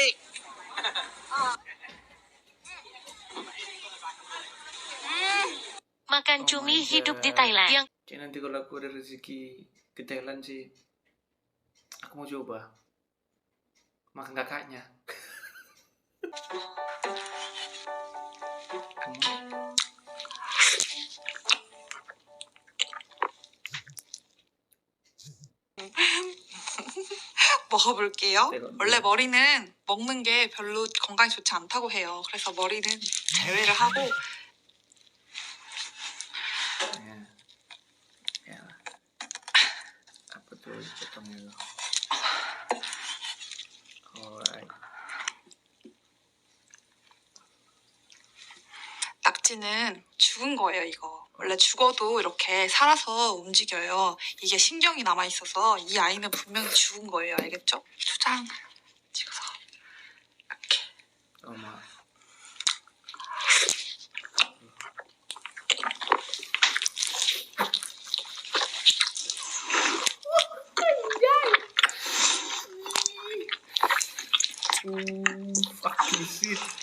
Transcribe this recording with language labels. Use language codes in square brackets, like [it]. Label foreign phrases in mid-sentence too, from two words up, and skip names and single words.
[id] Makan cumi hidup di Thailand. Yang Kayak nanti kalau aku ada rezeki ke Thailand sih, aku mau coba makan kakaknya. [ko] 먹어볼게요. 내가- 원래 머리는 먹는 게 별로 건강에 좋지 않다고 해요. 그래서 머리는 제외를 하고 [id] Ya. Apa tuh potongnya lo? [en] Alright. [ko] 낙지는 죽은 거예요, 이거. 원래 죽어도 이렇게 살아서 움직여요. 이게 신경이 남아있어서 이 아이는 분명히 죽은 거예요. 알겠죠? 초장 찍어서 이렇게. [en] Oma. Fucking shit.